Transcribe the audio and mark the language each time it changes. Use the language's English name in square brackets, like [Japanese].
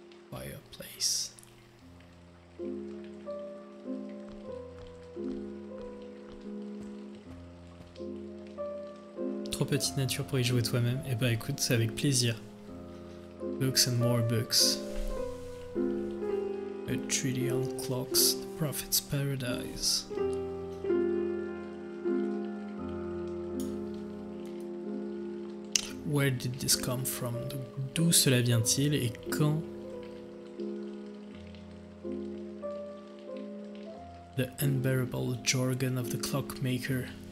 [English] Fireplace. [French] trop petite nature pour y jouer toi-même? Eh bah écoute, c'est avec plaisir. [English] Books and more books. A treaty on clocks, the prophet's paradise. Where did this come from? [French] D'où cela vient-il et quand? [English] The unbearable jargon of the clockmaker.